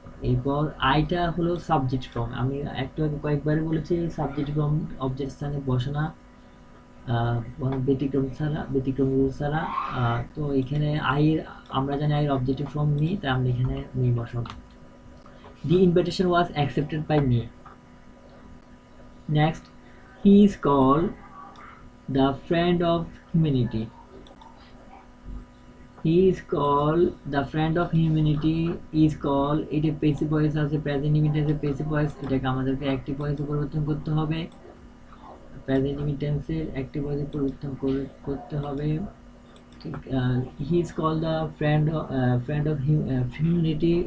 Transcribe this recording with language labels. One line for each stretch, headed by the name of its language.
Bangla: এরপর আইটা হলো সাবজেক্ট ফর্ম। আমি একটু আগে কয়েকবারই বলেছি সাবজেক্ট ফর্ম অবজেক্ট স্থানে বসে না ব্যতিক্রম ছাড়া। তো এখানে আমরা জানি আইয়ের অবজেক্টিভ ফর্ম মি, তাই আমরা এখানে মি বসাবো।
English: The invitation was accepted by me. Next, he is called the friend of humanity. He is called the friend of humanity. Is called
Bangla: এটা প্যাসিভ ভয়েস আছে, প্রেজেন্ট ইনডিপেন্ডেন্সে প্যাসিভ ভয়েস, এটাকে আমাদেরকে active ভয়েসে পরিবর্তন করতে হবে। প্রেজেন্ট ইনডিপেন্ডেন্সের অ্যাক্টিভ ভয়েসে পরিবর্তন করতে হবে।
English: ঠিক he is called the friend of humanity.